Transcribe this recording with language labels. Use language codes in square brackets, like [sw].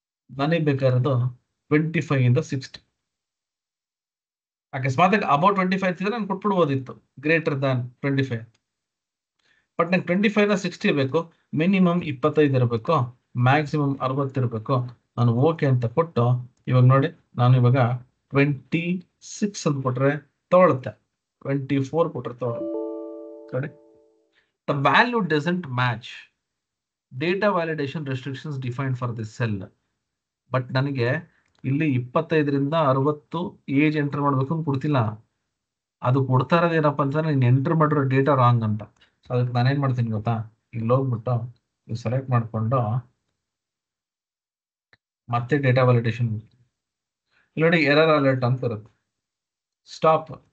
[kn] ನನಗೆ ಬೇಕಾಗಿರೋದು 25 ಇಂದ 60. ಅಕಸ್ಮಾತ್ ಅಬೌಟ್ 25 ಇದ್ರೆ ನಾನು ಕೊಟ್ಬಿಡ್ಬೋದಿತ್ತು, ಗ್ರೇಟರ್ ದಾನ್ 25. ಬಟ್ ನಂಗೆ 25 ಇಂದ 60 ಬೇಕು. ಮಿನಿಮಮ್ 25 ಇರಬೇಕು, ಮ್ಯಾಕ್ಸಿಮಮ್ 60 ಇರಬೇಕು. ನಾನು ಓಕೆ ಅಂತ ಕೊಟ್ಟು, ಇವಾಗ ನೋಡಿ, ನಾನು ಇವಾಗ 26 ಅಂತ ಕೊಟ್ರೆ ತಗೊಳುತ್ತೆ, 24 ಕೊಟ್ರೆ ತಗೊಳುತ್ತೆ. [en] The value doesn't match data validation restrictions defined for this cell. [kn] But ನನಗೆ ಇಲ್ಲಿ 25ರಿಂದ 60 ಏಜ್ ಎಂಟರ್ ಮಾಡ್ಬೇಕು ಅಂತ ಕೊಡ್ತಿಲ್ಲ. ಅದು ಕೊಡ್ತಾ ಇರೋದು ಏನಪ್ಪ ಅಂತಂದ್ರೆ ನೀನು ಎಂಟರ್ ಮಾಡಿರೋ ಡೇಟಾ ರಾಂಗ್ ಅಂತ. ಸೊ ಅದಕ್ಕೆ ನಾನೇನ್ ಮಾಡ್ತೀನಿ ಗೊತ್ತಾ, ಇಲ್ಲಿ ಹೋಗ್ಬಿಟ್ಟು ಸೆಲೆಕ್ಟ್ ಮಾಡ್ಕೊಂಡು ಮತ್ತೆ ಡೇಟಾ ವ್ಯಾಲಿಡೇಷನ್ ಇಲ್ಲಿ ನೋಡಿ, ಎರರ್ ಅಲರ್ಟ್ ಅಂತ ಇರುತ್ತೆ. ಸ್ಟಾಪ್.